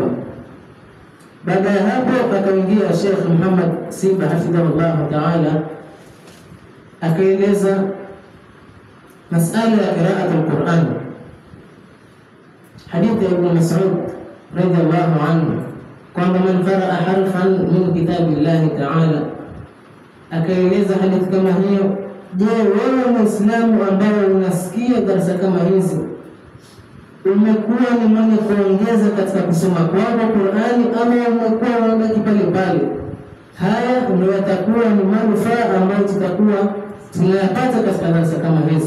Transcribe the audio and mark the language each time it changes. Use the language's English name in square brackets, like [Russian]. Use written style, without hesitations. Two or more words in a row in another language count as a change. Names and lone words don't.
[Swahili] Baada ya hapo akaingia Sheikh Muhammad Simba [Arabic] حفظه الله تعالى, [Swahili] akaeleza masala ya [Arabic] قراءة القرآن. [Swahili] Hadithi ya Ibn Mas'ud [Arabic] رضي الله عنه [Swahili] kwamba [Arabic] من قرأ حرفا من كتاب الله تعالى, [Swahili] akaeleza hadithi kama hiyo. Je, wewe Muislamu ambaye unasikia darasa kama hizi, umekuwa ni mwenye kuongeza katika kusoma kwako Qur'ani ama umekuwa unabaki pale pale? Haya ndio yatakuwa ni manufaa ambayo tutakuwa tunayapata katika darasa kama hizi.